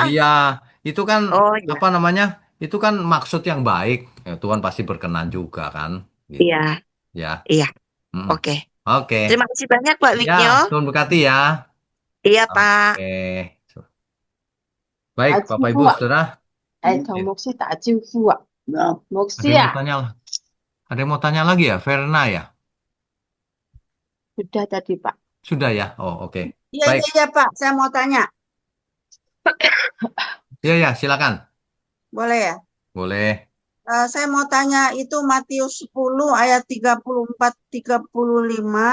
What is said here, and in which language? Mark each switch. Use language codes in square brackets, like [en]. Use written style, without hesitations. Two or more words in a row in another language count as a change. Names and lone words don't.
[id] Iya, itu kan Oh ya, apa namanya? Itu kan maksud yang baik. Ya, Tuhan pasti berkenan juga kan, gitu. iya, Ya, iya. mm. Oke. Oke. Terima kasih banyak Pak Ya, Wignyo. Tuhan berkati ya. Iya, Pak. Oke. Baik, [yue] 打招 [id] Bapak [yue] 呼 [id] Ibu 啊， Saudara. [yue] 同牧師打招呼啊，牧 [id] Ada [yue] 師 [id] yang mau 啊， tanya, ada yang mau tanya lagi ya, Verna ya? sudah tadi Pak. Sudah ya. Oh, oke. Iya, Baik. iya, iya, Pak. Saya mau tanya. Ya, silakan. Boleh ya? Boleh. Saya mau tanya itu Matius 10 ayat 34-35.